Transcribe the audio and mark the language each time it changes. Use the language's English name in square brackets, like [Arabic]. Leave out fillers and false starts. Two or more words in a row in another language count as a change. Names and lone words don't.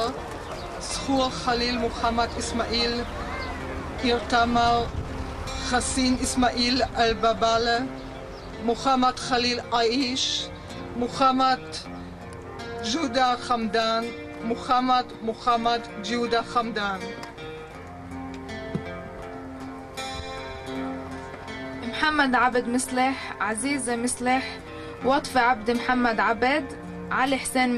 [Hebrew] זכור חליל מוחמד אסמאעיל, עיר תמר, חסין אסמאעיל אל-בבאלה, מוחמד חליל עאיש, מוחמד ג'ודה חמדאן, מוחמד ג'ודה חמדאן. [Arabic] محمد عبد مصلح، عزيزة مصلح، وطفة عبد محمد عبد، علي حسين